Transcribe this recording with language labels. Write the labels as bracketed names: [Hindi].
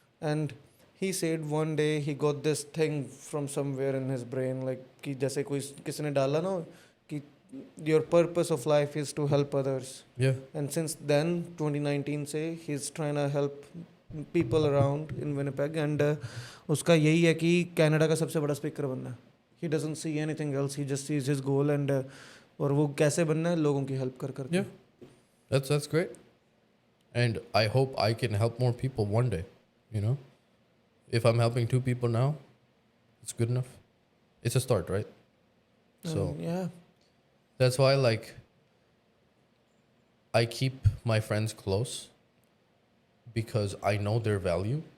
[English] And he said one day he got this thing from somewhere in his brain, like [Hindi] कि जैसे कोई किसी ने डाला ना कि [English] your purpose of life is to help others. Yeah. And since then, 2019 [Hindi] से [English] he's trying to help people around in Winnipeg, and [Hindi] उसका यही है कि कनाडा का सबसे बड़ा स्पीकर बनना है. [English] He doesn't see anything else. He just sees his goal, and [Hindi] और वो कैसे बनना है, लोगों की हेल्प कर कर. [English] Yeah. That's great. And I hope I can help more people one day, you know? If I'm helping 2 people now, it's good enough. It's a start, right? So yeah. that's why, like, I keep my friends close because I know their value.